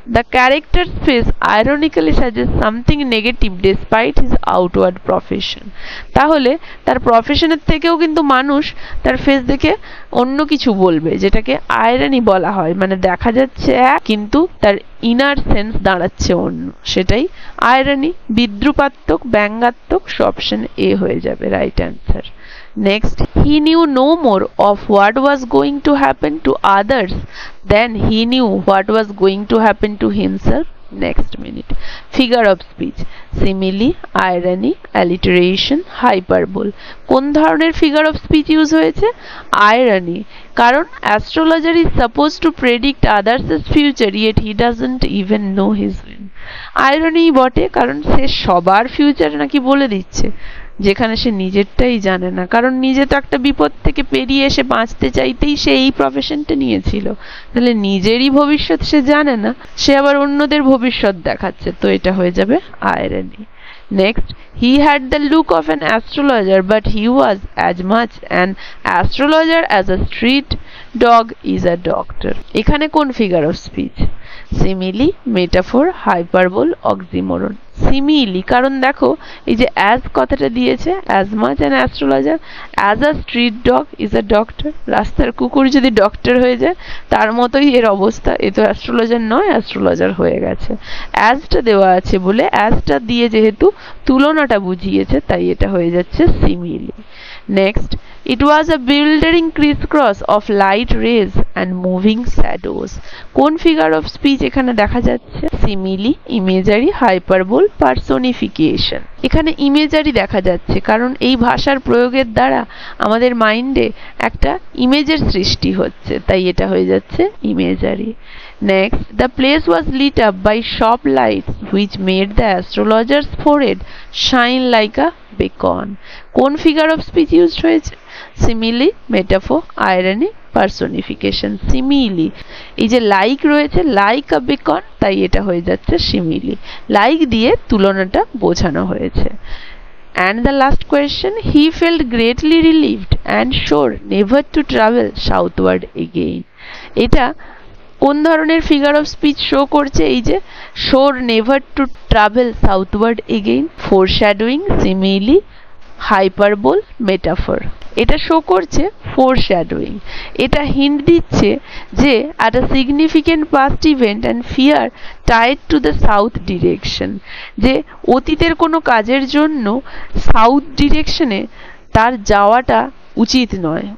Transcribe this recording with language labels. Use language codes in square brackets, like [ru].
[en] The characters face ironically suggest something negative despite his outward profession. [bn] তাহলে তার প্রফেশনের থেকেও কিন্তু মানুষ তার ফেস দেখে অন্য কিছু বলবে, যেটাকে আয়রনি বলা হয়। মানে দেখা যাচ্ছে এক, কিন্তু তার ইনার সেন্স দাঁড়াচ্ছে অন্য, সেটাই আয়রনি। বিদ্রুপাত্মক, ব্যঙ্গাত্মক। অপশন এ হয়ে যাবে right answer. [en] Next, he knew no more of what was going to happen to others than he knew what was going to happen to himself next minute. Figure of speech: simile, irony, alliteration, hyperbole. [bn] কোন ধরনের figure of speech use হয়েছে? [en] Irony, কারণ astrologer is suppose to predict others future yet he doesn't even know his own. [bn] Irony বটে, কারণ সে সবার future নাকি বলে দিচ্ছে, যেখানে সে নিজেরটাই জানে না, কারণ নিজে তো একটা বিপদ থেকে পেরিয়ে এসে বাঁচতে চাইতেই সে এই প্রফেশনটা নিয়েছিল। তাহলে নিজেরই ভবিষ্যৎ সে জানে না, সে আবার অন্যদের ভবিষ্যৎ দেখাচ্ছে, তো এটা হয়ে যাবে irony. [en] Next, he had the look of an astrologer but he was as much an astrologer as a street dog is a doctor. [bn] এখানে কোন figure of speech? [en] Simile, metaphor, hyperbole, oxymoron. [bn] Simile কারণ দেখো এই যে as কথাটা দিয়েছে, [en] As much an astrologer, as a street dog is a doctor. [bn] রাস্তার কুকুর যদি ডক্টর হয়ে যায় তার মতোই এর অবস্থা, এ তো অ্যাস্ট্রোলজার নয়, অ্যাস্ট্রোলজার হয়ে গেছে। অ্যাজটা দেওয়া আছে বলে অ্যাজটা দিয়ে যেহেতু তুলনাটা বুঝিয়েছে তাই এটা হয়ে যাচ্ছে simile. [en] Next, it was a bewildering crisscross of light rays and moving shadows. [bn] কোন ফিগার অফ স্পিচ এখানে দেখা যাচ্ছে? Simile, imagery, hyperbole, personification. এখানে ইমেজারি দেখা যাচ্ছে কারণ এই ভাষার প্রয়োগের দ্বারা আমাদের মাইন্ডে একটা ইমেজের সৃষ্টি হচ্ছে, তাই এটা হয়ে যাচ্ছে imagery. [en] Next, the place was lit up by shop lights which made the astrologer's forehead shine like a beacon. [bn] কোন ফিগার অফ স্পিচ ইউজড হয়েছে? Simile, metaphor, irony, personification. Simile, এই যে লাইক রয়েছে, লাইক আ বেকন, তাই এটা হয়ে যাচ্ছে simile. Like দিয়ে তুলনাটা বোঝানো হয়েছে। [en] And the last question, he felt greatly relieved and swore never to travel southward again. [bn] এটা কোন ধরনের ফিগার অফ স্পিচ শো করছে? এই যে শোর never to travel সাউথওয়ার্ড again, ফোরশ্যাডোয়িং, simile, hyperbole, metaphor. এটা শো করছে ফোরশ্যাডোয়িং। এটা হিন্ট দিচ্ছে যে [en] at a significant past event and fear tied to the south direction, [bn] যে অতীতের কোনো কাজের জন্য সাউথ ডিরেকশনে তার যাওয়াটা উচিত নয়।